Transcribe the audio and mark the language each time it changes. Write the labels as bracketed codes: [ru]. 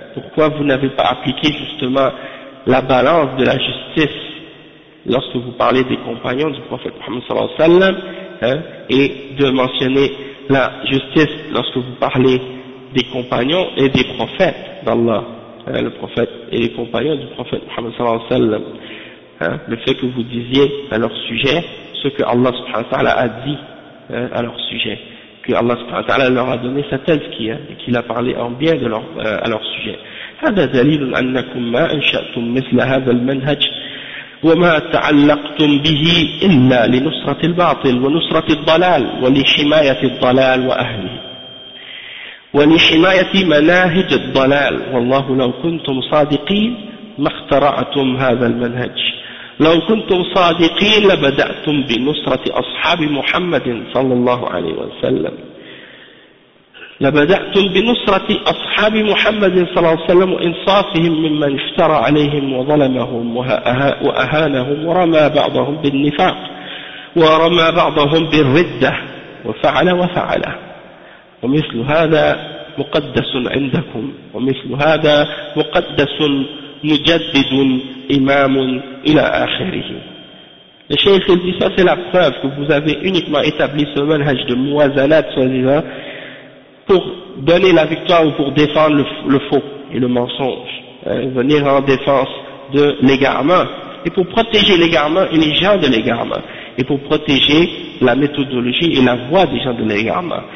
[fr] Pourquoi vous n'avez pas appliqué justement la balance de la justice lorsque vous parlez des compagnons du prophète Mohammed sallallahu alayhi wa sallam, hein, et de mentionner la justice lorsque vous parlez des compagnons et des prophètes d'Allah, hein, le prophète et les compagnons du prophète Mohammed sallallahu alayhi wa sallam, hein, le fait que vous disiez à leur sujet ce que Allah subhanahu wa ta'ala a dit, hein, à leur sujet, que Allah subhanahu wa ta'ala leur a donné sa tazki, hein, et qu'il a parlé en bien de leur, à leur sujet. [ar] هذا دليل أنكم ما أنشأتم مثل هذا المنهج وما تعلقتم به إلا لنصرة الباطل ونصرة الضلال ولحماية الضلال وأهله ولحماية مناهج الضلال والله لو كنتم صادقين ما اخترعتم هذا المنهج لو كنتم صادقين لبدأتم بنصرة أصحاب محمد صلى الله عليه وسلم لبدأتم بنصرة أصحاب محمد صلى الله عليه وسلم وإنصافهم ممن افترى عليهم وظلمهم وأهانهم ورمى بعضهم بالنفاق ورمى بعضهم بالردة وفعل وفعل ومثل هذا مقدس عندكم ومثل هذا مقدس مجدد إمام إلى آخره. الشيخ يقول هذا هو الأقساف أنكم فقط أتبليتم منهج الموازنات صديقاً [fr] pour donner la victoire ou pour défendre le faux et le mensonge, hein, venir en défense de l'égarement, et pour protéger l'égarement et les gens de l'égarement, et pour protéger la méthodologie et la voie des gens de l'égarement.